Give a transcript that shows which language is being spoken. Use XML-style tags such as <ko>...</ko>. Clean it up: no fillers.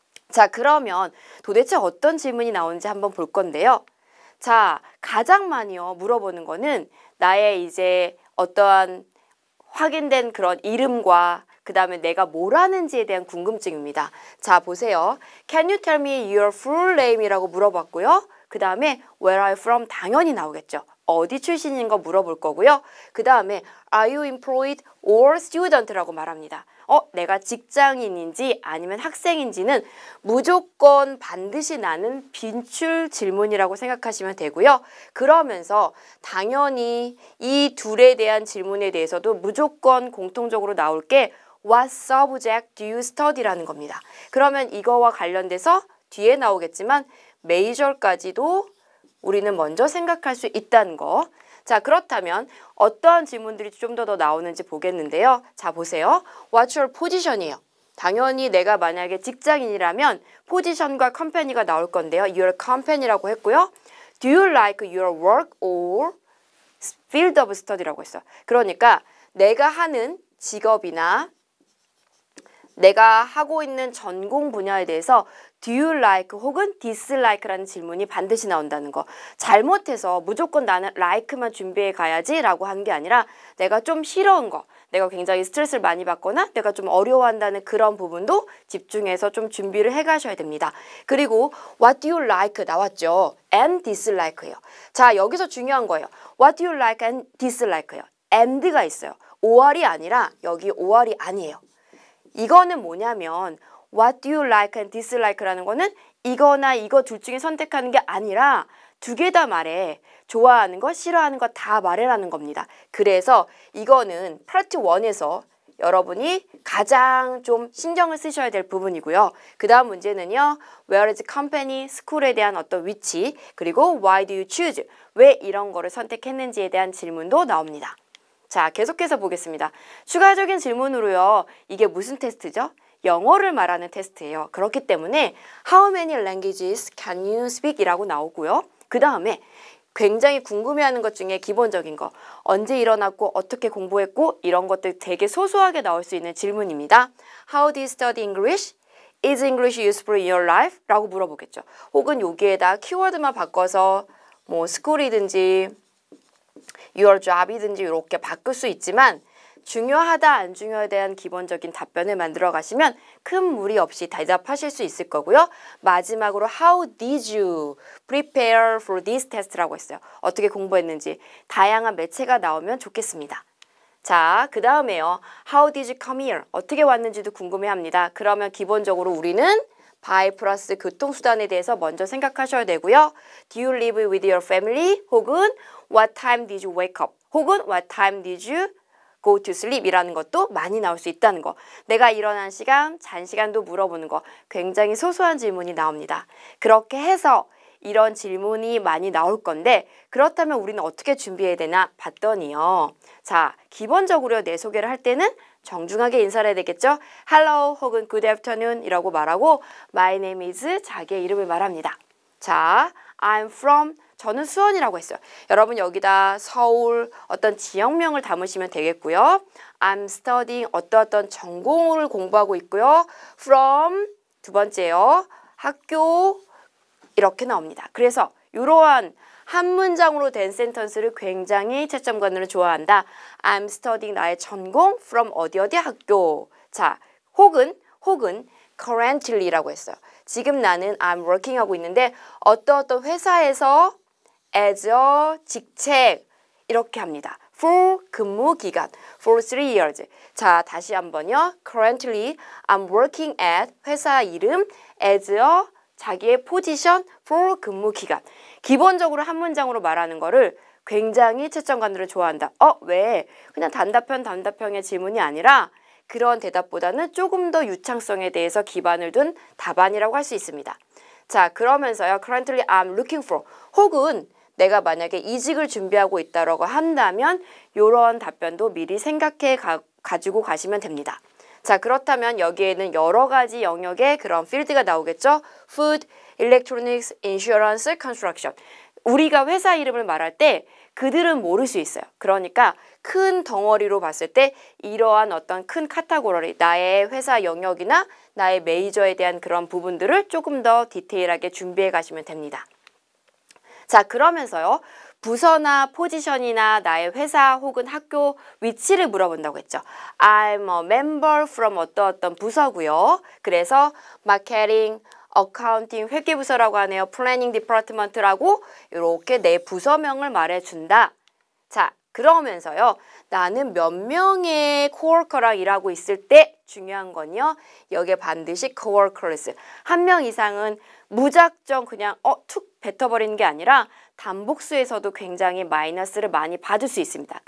<ko>자, 그러면 도대체 어떤 질문이 나오는지 한번 볼 건데요. 자, 가장 많이요 물어보는 거는 나의 이제 어떠한 확인된 그런 이름과 그 다음에 내가 뭘 하는지에 대한 궁금증입니다. 자, 보세요.</ko> <en>Can you tell me your full name?</en> <ko>이라고 물어봤고요. 그 다음에</ko> <en>Where are you from?</en> <ko>당연히 나오겠죠. 어디 출신인 거 물어볼 거고요. 그 다음에</ko> <en>Are you employed or student</en> <ko>라고 말합니다. 내가 직장인인지 아니면 학생인지는 무조건 반드시 나는 빈출 질문이라고 생각하시면 되고요. 그러면서 당연히 이 둘에 대한 질문에 대해서도 무조건 공통적으로 나올 게</ko> <en>What subject do you study</en> <ko>라는 겁니다. 그러면 이거와 관련돼서 뒤에 나오겠지만 메이저까지도 우리는 먼저 생각할 수 있다는 거. 자, 그렇다면 어떠한 질문들이 좀 더 나오는지 보겠는데요. 자, 보세요.</ko> <en>What's your position이에요.</en> <ko>당연히 내가 만약에 직장인이라면 포지션과 컴퍼니가 나올 건데요.</ko> <en>Your company</en> <ko>라고 했고요.</ko> <en>Do you like your work or field of study라고 했어요.</en> <ko>그러니까 내가 하는 직업이나 내가 하고 있는 전공 분야에 대해서</ko> <en>Do you like</en> <ko>혹은 dislike라는 질문이 반드시 나온다는 거. 잘못해서 무조건 나는 like만 준비해 가야지 라고 하는 게 아니라 내가 좀 싫어한 거, 내가 굉장히 스트레스를 많이 받거나 내가 좀 어려워한다는 그런 부분도 집중해서 좀 준비를 해 가셔야 됩니다. 그리고</ko> <en>What do you like</en> <ko>나왔죠.</ko> <en>And dislike예요.</en> <ko>자, 여기서 중요한 거예요.</ko> <en>What do you like and dislike예요.</en> <ko>and가 있어요. or이 아니라 여기 or이 아니에요. 이거는 뭐냐면</ko> <en>what do you like and dislike</en> <ko>라는 거는 이거나 이거 둘 중에 선택하는 게 아니라 두 개 다 말해. 좋아하는 거, 싫어하는 거 다 말해라는 겁니다. 그래서 이거는 파트 1에서 여러분이 가장 좀 신경을 쓰셔야 될 부분이고요. 그 다음 문제는요.</ko> <en>Where is company,</en> <ko>school에 대한 어떤 위치, 그리고</ko> <en>why do you choose,</en> <ko>왜 이런 거를 선택했는지에 대한 질문도 나옵니다. 자, 계속해서 보겠습니다. 추가적인 질문으로요. 이게 무슨 테스트죠? 영어를 말하는 테스트예요. 그렇기 때문에</ko> <en>How many languages can you speak?</en> <ko>이라고 나오고요. 그 다음에 굉장히 궁금해하는 것 중에 기본적인 거, 언제 일어났고 어떻게 공부했고 이런 것들 되게 소소하게 나올 수 있는 질문입니다.</ko> <en>How do you study English? Is English useful in your life?</en> <ko>라고 물어보겠죠. 혹은 여기에다 키워드만 바꿔서 뭐 school이든지 your job이든지 이렇게 바꿀 수 있지만 중요하다 안 중요하다에 대한 기본적인 답변을 만들어 가시면 큰 무리 없이 대답하실 수 있을 거고요. 마지막으로</ko> <en>How did you prepare for this test</en> <ko>라고 했어요. 어떻게 공부했는지 다양한 매체가 나오면 좋겠습니다. 자, 그 다음에요.</ko> <en>How did you come here?</en> <ko>어떻게 왔는지도 궁금해합니다. 그러면 기본적으로 우리는 by 플러스 교통수단에 대해서 먼저 생각하셔야 되고요.</ko> <en>Do you live with your family? 혹은 What time did you wake up? 혹은 What time did you go to sleep?</en> <ko>이라는 것도 많이 나올 수 있다는 거. 내가 일어난 시간, 잔 시간도 물어보는 거. 굉장히 소소한 질문이 나옵니다. 그렇게 해서 이런 질문이 많이 나올 건데 그렇다면 우리는 어떻게 준비해야 되나 봤더니요. 자, 기본적으로 내 소개를 할 때는 정중하게 인사를 해야 되겠죠. Hello 혹은</ko> <en>Good afternoon</en> <ko>이라고 말하고</ko> <en>My name is</en> <ko>자기의 이름을 말합니다. 자,</ko> <en>I'm from</en> <ko>저는 수원이라고 했어요. 여러분 여기다 서울 어떤 지역명을 담으시면 되겠고요.</ko> <en>I'm studying</en> <ko>어떤 전공을 공부하고 있고요. From 두 번째요. 학교 이렇게 나옵니다. 그래서 이러한 한 문장으로 된 센턴스를 굉장히 채점관으로 좋아한다.</ko> <en>I'm studying</en> <ko>나의 전공 from 어디 학교. 자, 혹은 currently라고 했어요. 지금 나는</ko> <en>I'm working</en> <ko>하고 있는데 어떤 회사에서 as a 직책 이렇게 합니다.</ko> <en>for</en> <ko>근무 기간</ko> <en>for 3 years.</en> <ko>자, 다시 한번요.</ko> <en>Currently I'm working at</en> <ko>회사 이름</ko> <en>as a</en> <ko>자기의 포지션</ko> <en>for</en> <ko>근무 기간. 기본적으로 한 문장으로 말하는 거를 굉장히 채점관들을 좋아한다. 왜? 그냥 단답형의 질문이 아니라 그런 대답보다는 조금 더 유창성에 대해서 기반을 둔 답안이라고 할 수 있습니다. 자, 그러면서요.</ko> <en>Currently I'm looking for</en> <ko>혹은 내가 만약에 이직을 준비하고 있다라고 한다면 이런 답변도 미리 생각해 가지고 가시면 됩니다. 자, 그렇다면 여기에는 여러 가지 영역의 그런 필드가 나오겠죠.</ko> <en>Food, Electronics, Insurance, Construction.</en> <ko>우리가 회사 이름을 말할 때 그들은 모를 수 있어요. 그러니까 큰 덩어리로 봤을 때 이러한 어떤 큰 카테고리, 나의 회사 영역이나 나의 메이저에 대한 그런 부분들을 조금 더 디테일하게 준비해 가시면 됩니다. 자, 그러면서요. 부서나 포지션이나 나의 회사 혹은 학교 위치를 물어본다고 했죠.</ko> <en>I'm a member from</en> <ko>어떤 부서고요. 그래서 마케팅, 어카운팅, 회계부서라고 하네요. 플래닝 디파트먼트라고 이렇게 내 부서명을 말해준다. 자, 그러면서요. 나는 몇 명의 코워커랑 일하고 있을 때 중요한 건요. 여기에 반드시 coworkers. 한 명 이상은 무작정 그냥 툭 뱉어버리는 게 아니라 단복수에서도 굉장히 마이너스를 많이 받을 수 있습니다.</ko>